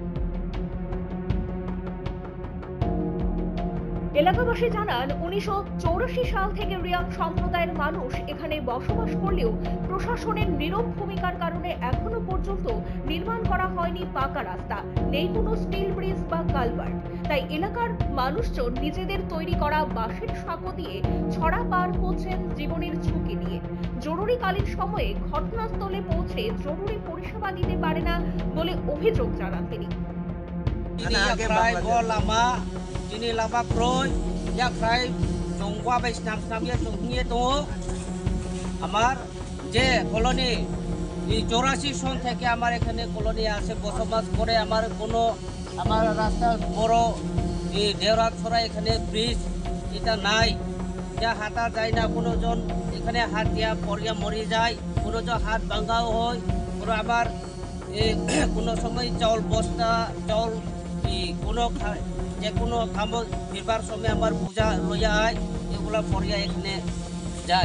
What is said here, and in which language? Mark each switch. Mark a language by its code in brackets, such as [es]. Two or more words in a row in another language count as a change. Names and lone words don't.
[bn] এলাকাবাসী জানান, 1984 সাল থেকে রিয়াং সম্প্রদায়ের মানুষ এখানে বসবাস করলেও প্রশাসনের নীরব ভূমিকার কারণে এখনো পর্যন্ত নির্মাণ করা হয়নি পাকা রাস্তা, নেই কোনো স্টিল ব্রিজ বা কালভার্ট। তাই এলাকার মানুষজন নিজেদের তৈরি করা বাঁশের সাঁকো দিয়ে ছড়া পার হচ্ছেন জীবনের ঝুঁকি নিয়ে। জরুরিকালীন সময়ে ঘটনাস্থলে পৌঁছে জরুরি পরিষেবা দিতে পারে না বলে অভিযোগ জানান তিনি। [trp] Ini lama proy, ya krai jongwa bai snam ya jongnie to [bn] আমার যে কলোনি 84 সন থেকে আমার এখানে কলোনি আছে, বসবাস করে। আমার রাস্তা বড় এই দেউরাছড়া এখানে ব্রিজ এটা নাই, যা হাঁটা যায় না। কোনোজন এখানে হাত দিয়া পড়িয়া মরে যায়, কোনোজন হাত ভাঙাও হয়, কোনো আবার কোনো সময় চাউল বস্তা চাউল কোনো যে কোনো কাম ফিরবার সময় আমার পূজা লইয়া হয়, এগুলা পড়িয়া এখানে যায়।